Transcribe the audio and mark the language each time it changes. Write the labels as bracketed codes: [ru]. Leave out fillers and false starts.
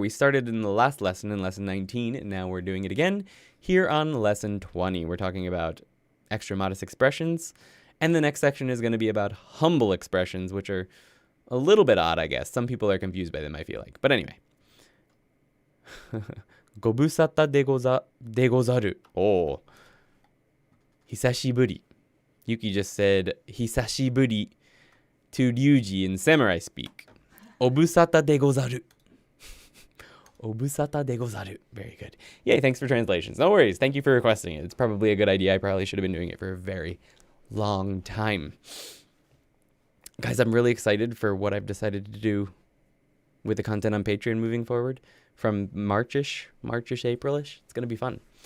[en] We started in the last lesson in lesson 19, and now we're doing it again here on lesson 20. We're talking about extra modest expressions, and the next section is going to be about humble expressions, which are a little bit odd, I guess. Some people are confused by them, I feel like. But anyway. [ja] ご無沙汰でござる Oh. 久しぶり [en] Yuki just said 久しぶり to Ryuji in samurai speak. [ja] お無沙汰でござる お無沙汰でござる [en] Very good. Yay, thanks for translations. No worries. Thank you for requesting it. It's probably a good idea. I probably should have been doing it for a very long time. Guys, I'm really excited for what I've decided to do with the content on Patreon moving forward from Marchish, Aprilish. It's going to be fun.